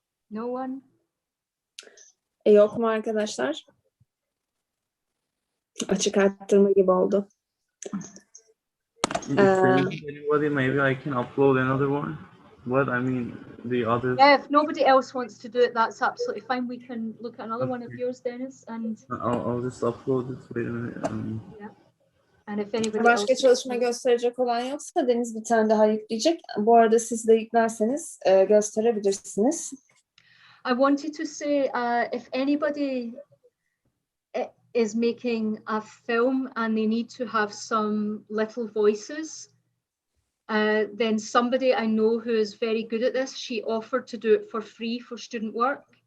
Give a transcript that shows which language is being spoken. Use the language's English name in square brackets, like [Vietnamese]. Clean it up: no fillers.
[English] No one? [Turkish] Yok mu arkadaşlar? Açık arttırma gibi oldu. [English] If there isn't anybody, maybe I can upload another one. What I mean, the others. Yeah, if nobody else wants to do it, that's absolutely fine. We can look at another one of yours, Dennis, and I'll just upload it. Wait a minute. yeah. And if anybody [Turkish] Başka [English] else [Turkish] çalışma gösterecek olan yoksa Deniz bir tane daha yükleyecek. Bu arada siz de yüklerseniz gösterebilirsiniz. [English] I wanted to say, if anybody is making a film and they need to have some little voices, then somebody I know who is very good at this, she offered to do it for free for student work.